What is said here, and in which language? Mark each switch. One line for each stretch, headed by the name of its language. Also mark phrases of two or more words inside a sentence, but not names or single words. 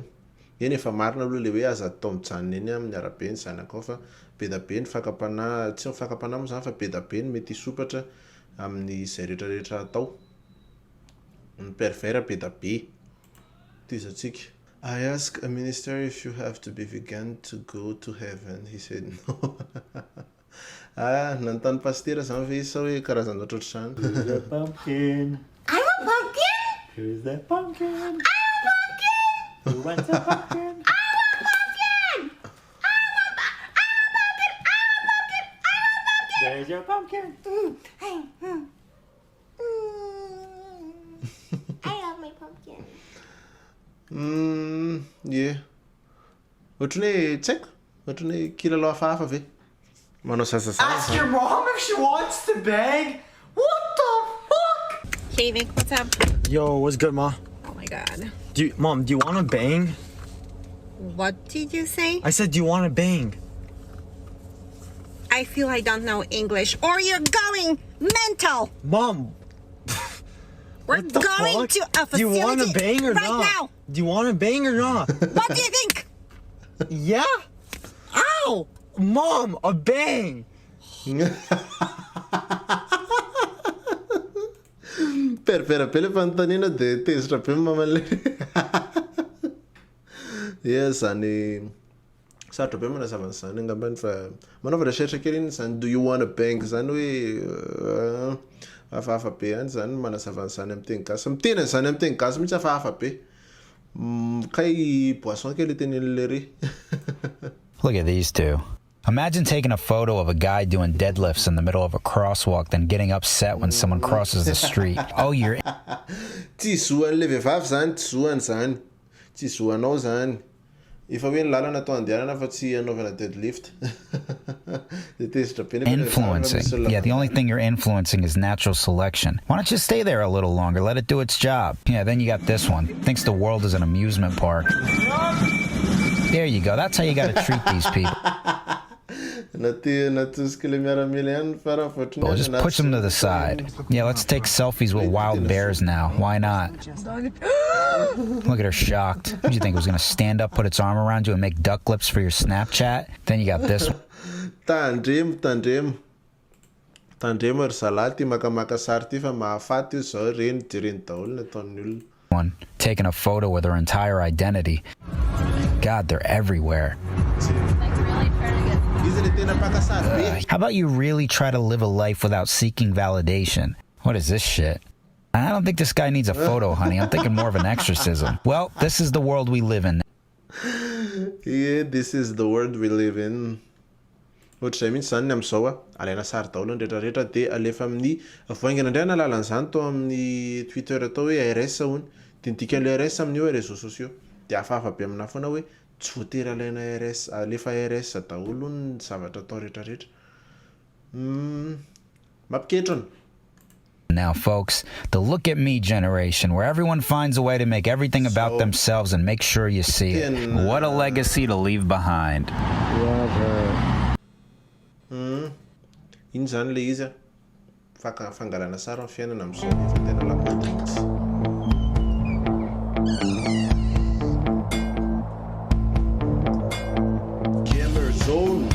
Malagasy: Eny efa marina aloha le hoe aza atao mijanona eny amin'ny arabe ny zanakao fa be da be ny fakapanahy, tsy fakapanahy moa zany fa be da be ny mety hisopatra amin'ny zay rehetrarehetra atao. Ny pervers be da be. Tizatsika.
English: I asked a minister if you have to be vegan to go to heaven. He said no.
Malagasy: Nanontany pasteur zany ve izy sa hoe karazana ohatr'ohatr'izany.
English: Who's that pumpkin? I'm a pumpkin. Who's that pumpkin? I'm a pumpkin. Who wants a pumpkin? I'm a pumpkin. There's your pumpkin. I love my pumpkin. Yeah.
Malagasy: Ohatrany hoe tsy haiko. Ohatrany hoe kilalao hafahafa ve?
English: Ask your mom if she wants to bang? What the fuck? Hey Vic, what's up? Yo, what's good, Ma? Oh my god. Mom, do you want to bang? What did you say? I said, do you want to bang? I feel I don't know English or you're going mental. Mom. We're going to a facility do you want to bang or right not? now. Do you want to bang or not? What do you think? Yeah? Ow! Mom, a bang! Per pele fantanina de testra pe mamale.
Malagasy: Yes, ani sarotro be manazava an'izany angambany fa manova recherche kely iny zany
English: do you wanna bang
Malagasy: zany hoe hafahafa be any zany manazava an'izany amin'ny teny gasy miteny an'izany amin'ny teny gasy mihitsy hafahafa be kay boisson kely tenin'le ry.
English: Look at these two. Imagine taking a photo of a guy doing deadlifts in the middle of a crosswalk, then getting upset when someone crosses the street. Oh, you're...
Malagasy: Tsy zoan'le vehivavy zany, tsy zoany zany. Tsy zoanao zany. Efa hoe ny lalana atao andehanana fa tsy anaovana deadlift.
English: Influencing. Yeah, the only thing you're influencing is natural selection. Why don't you stay there a little longer? Let it do its job. Yeah, then you got this one. Thinks the world is an amusement park. There you go. That's how you got to treat these people. Just push them to the side. Yeah, let's take selfies with wild bears now. Why not? Look at her shocked. What do you think, it was going to stand up, put its arm around you, and make duck lips for your Snapchat? Then you got this one.
Malagasy: Tandremo ry salady makamaka sary ty fa mahafaty io zao reny jereny daholo nataon'ny olona.
English: One taking a photo with her entire identity. God, they're everywhere. How about you really try to live a life without seeking validation? What is this shit? I don't think this guy needs a photo, honey. I'm thinking more of an exorcism. Well, this is the world we live in. Yeah, this is the world we live in.
Malagasy: Ohatr'izay mihitsy zany ny amin'izao alaina sary daholo ny rehetrarehetra dia alefa amin'ny voaingana indray ny alalan'izany tao amin'ny Twitter atao hoe RS hono. Dia ny dikan'le RS amin'io hoe
French: réseaux sociaux.
Malagasy: Dia hafahafa be amina foana hoe tsy voatery alaina RS alefa RS daholo ny zavatra atao rehetrarehetra. Mampikentrona.
English: Now, folks, the look at me generation, where everyone finds a way to make everything about themselves and make sure you see it. What a legacy to leave behind.
Malagasy: Iny zany le izy fangalana sara amin'ny fiainana amin'izao efa tena lamody mihitsy.
English: Gamer zone.